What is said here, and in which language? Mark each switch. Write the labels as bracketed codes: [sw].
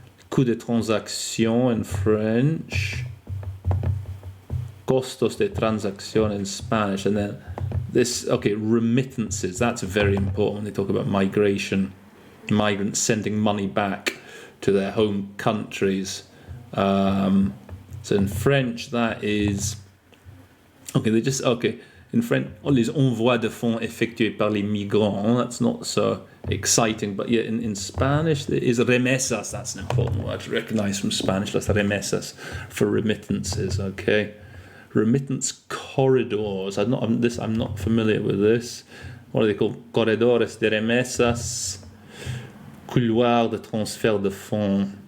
[fr] Coût de transaction [en] in French. [es] Costos de transacción [en] in Spanish. And then this, okay, remittances. That's very important when they talk about migration. Migrants sending money back to their home countries. So in French, that is... Okay, they just... Okay, in French, [fr] les envois de fonds effectués par les migrants. [en] That's not so... exciting, but yet in Spanish there is remesas. That's an important word to recognize from Spanish. Las remesas for remittances. Okay, remittance corridors. I'm not familiar with this. What are they called? [es] Corredores de remesas, [fr] couloir de transfert de fonds.